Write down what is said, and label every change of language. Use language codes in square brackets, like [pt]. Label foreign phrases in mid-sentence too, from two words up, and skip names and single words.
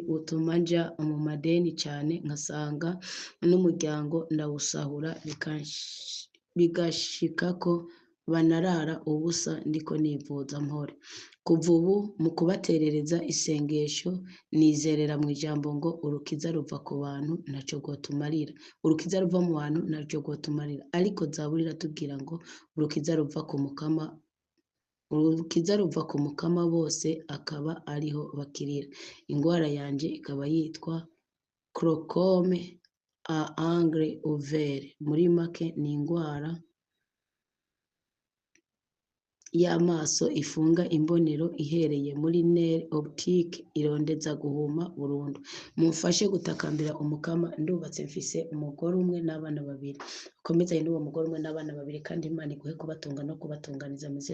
[rn] butuma nja mu madeni cyane nkasanga n'umuryango ndawusahura bigashika ko banarara ubusa ndiko nivuza mpore kuva ubu mu kubaterereza isengesho nizerera mu ijambo ngo urukiza ruva ku bantu ntaco gotumarira urukiza ruva mu bantu ntaco gotumarira ariko Zaburira tubwira ngo urukiza ruva ku mukama bose akaba ariho bakirira ingwara yanje ikaba yitwa [fr] glaucome à angle ouvert [rn] muri make ni ingwara y'amaso ifunga imbonero ihereye muri [fr] nerf optique [rn] irondeza guhuma burundu mumfashe gutakambira umukama ndubatse mfise umugore umwe n'abana babiri komezanye n'uwo mugore umwe n'abana babiri kandi Imana iguhe kubatunga no kubatunganiza mu izina